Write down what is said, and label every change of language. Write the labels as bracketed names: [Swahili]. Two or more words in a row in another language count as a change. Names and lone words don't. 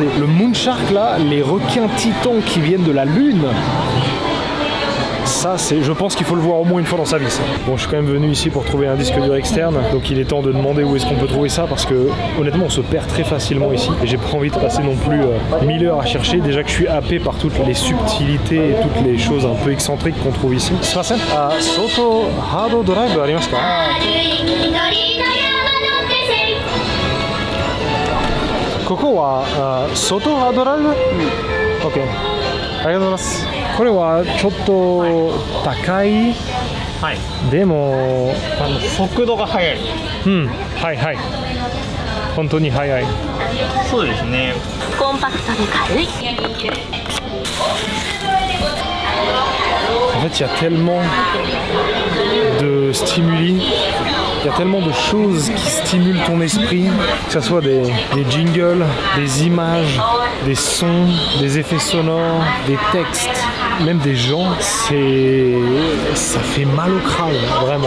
[French] Le Moonshark là, les requins titans qui viennent de la Lune, ça c'est, je pense qu'il faut le voir au moins une fois dans sa vie ça. Bon, je suis quand même venu ici pour trouver un disque dur externe, donc il est temps de demander où est-ce qu'on peut trouver ça parce que honnêtement on se perd très facilement ici et j'ai pas envie de passer non plus 1000 heures à chercher, déjà que je suis happé par toutes les subtilités et toutes les choses un peu excentriques qu'on trouve ici. [Japanese] Soto [English] Hard Drive [Japanese] ありますか? ここは外 [English] Hard Drive? [Japanese] OK. ありがとうございます。これはちょっと高い。はい。でも速度が速い。うん。はいはい。本当に速い。そうですね。コンパクトで軽い。 [French] En fait, il y a tellement de stimuli, il y a tellement de choses qui stimulent ton esprit, que ce soit des jingles, des images, des sons, des effets sonores, des textes, même des gens, ça fait mal au crâne, vraiment.